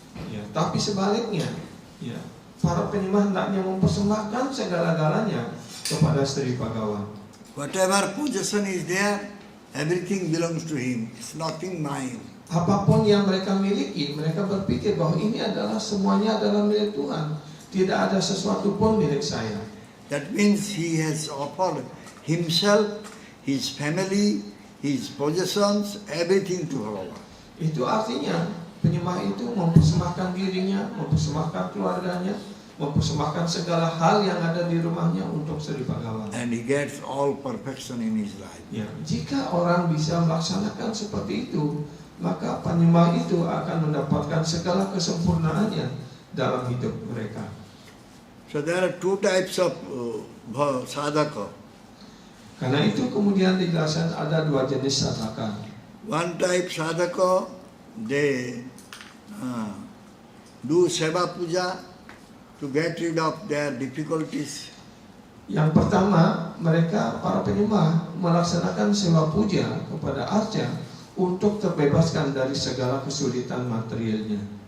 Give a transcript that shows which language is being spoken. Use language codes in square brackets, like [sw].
[id] Ya, tapi sebaliknya, ya, para penyembah hendaknya mempersembahkan segala-galanya kepada Sri Bhagawan. [en] Whatever possession is there, everything belongs to him. It's nothing mine. [id] Apapun yang mereka miliki, mereka berpikir bahwa ini semuanya adalah milik Tuhan. Tidak ada sesuatu pun milik saya. [en] That means he has offered himself, his family, his possessions, everything to Bhagavan. [id] Itu artinya penyembah itu mempersembahkan dirinya, mempersembahkan keluarganya, mempersembahkan segala hal yang ada di rumahnya untuk Sri Bhagawan. [en] And he gets all perfection in his life. [id] Ya, jika orang bisa melaksanakan seperti itu, maka penyembah itu akan mendapatkan segala kesempurnaannya dalam hidup mereka. [en] So there are two types of sadhaka. [id] Karena itu kemudian dijelaskan ada dua jenis sadhaka. [en] One type sadhaka, they do seva puja to get rid of their difficulties. [id] Yang pertama, mereka para penyembah melaksanakan sewa puja kepada arca untuk terbebaskan dari segala kesulitan materialnya.